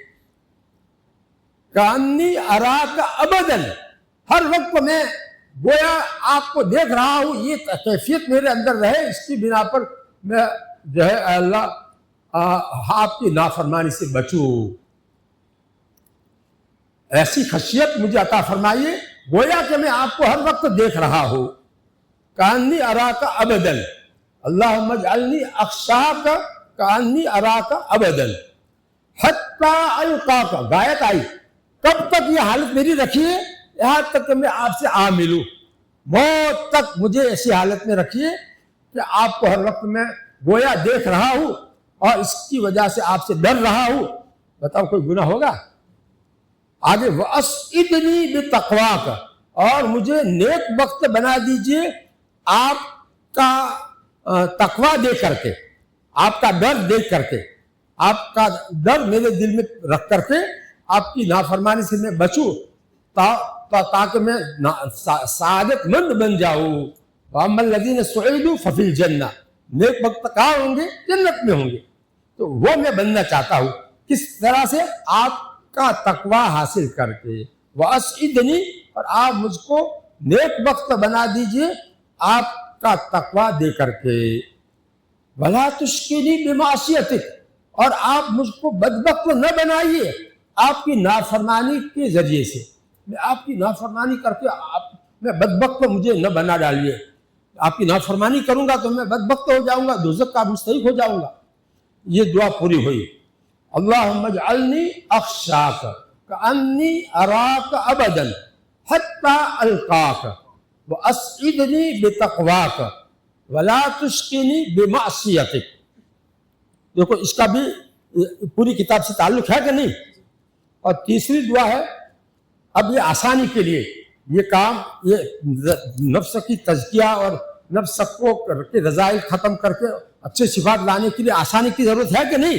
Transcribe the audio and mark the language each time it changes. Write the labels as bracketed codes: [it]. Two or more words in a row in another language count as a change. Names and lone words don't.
[ar] کانی اراک ابداً، [ur] ہر وقت میں گویا آپ کو دیکھ رہا ہوں، یہ کیفیت میرے اندر رہے. اس کی بنا پر میں جو ہے اللہ آپ کی نافرمانی سے بچوں. ایسی خشیت مجھے عطا فرمائیے گویا کہ میں آپ کو ہر وقت دیکھ رہا ہوں. [ar] کانی اراک ابداً، اللہم اجعلنی اخشاک کانی اراک ابداً حتی القاک. [ur] غایت آئی، کب تک یہ حالت میری رکھیے؟ یہاں تک کہ میں آپ سے آ ملوں. موت تک مجھے ایسی حالت میں رکھیے کہ آپ کو ہر وقت میں گویا دیکھ رہا ہوں اور اس کی وجہ سے آپ سے ڈر رہا ہوں. بتاؤ کوئی گناہ ہوگا؟ آگے [ar] وَأَسْعِدْنِي بِتَقْوَاكَ، [ur] اور مجھے نیک وقت بنا دیجئے آپ کا تقوی دے کر کے، آپ کا ڈر دے کر کے، آپ کا ڈر میرے دل میں رکھ کر کے آپ کی نافرمانی سے میں بچوں تاکہ میں سعادت مند بن جاؤں. [ar] وَأَمَّا الَّذِينَ سُعِدُوا فَفِي الْجَنَّةِ، [ur] نیک وقت کہاں ہوں گے؟ جنت میں ہوں گے. تو وہ میں بننا چاہتا ہوں. کس طرح سے؟ آپ کا تقوی حاصل کر کے. وَأَسْعِدْنِي، اور آپ مجھ کو نیک وقت بنا دیجئے آپ کا تقوی دے کر کے. [ar] وَلَا تُشْقِنِي بِمَعْصِيَتِكَ، [ur] اور آپ مجھ کو بدبخت نہ بنائیے آپ کی نافرمانی کے ذریعے سے. میں آپ کی نافرمانی کر کے میں بدبخت مجھے نہ بنا ڈالیے. آپ کی نافرمانی کروں گا تو میں بدبخت ہو جاؤں گا، دوزخ کا مستحق ہو جاؤں گا. یہ دعا پوری ہوئی. [ar] اللہم اجعلنی اخشاک کانی اراک ابدا حتی القاک واسعدنی بتقواک ولا تشقنی بمعصیتک. [ur] دیکھو اس کا بھی پوری کتاب سے تعلق ہے کہ نہیں. اور تیسری دعا ہے، اب یہ آسانی کے لیے یہ کام، یہ نفس کی تزکیہ اور نفس کو کے رضائل ختم کر کے اچھے صفات لانے کے لیے آسانی کی ضرورت ہے کہ نہیں.